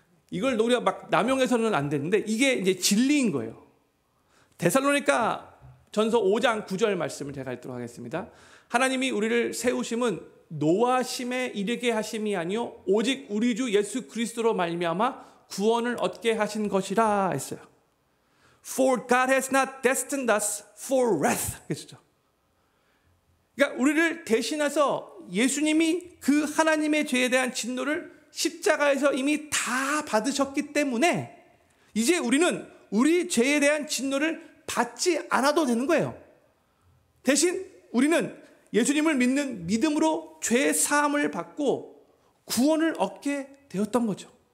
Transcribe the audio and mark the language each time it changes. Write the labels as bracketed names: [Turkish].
[Korean] 이걸 우리가 막 남용해서는 안 되는데 이게 이제 진리인 거예요. 데살로니가 전서 5장 9절 말씀을 제가 읽도록 하겠습니다. 하나님이 우리를 세우심은 노하심에 이르게 하심이 아니요 오직 우리 주 예수 그리스도로 말미암아 구원을 얻게 하신 것이라 했어요. [English] For God has not destined us for wrath. [Korean] 그렇죠? 그러니까 우리를 대신해서 예수님이 그 하나님의 죄에 대한 진노를 십자가에서 이미 다 받으셨기 때문에 이제 우리는 우리 죄에 대한 진노를 받지 않아도 되는 거예요. 대신 우리는 예수님을 믿는 믿음으로 죄 사함을 받고 구원을 얻게 되었던 거죠.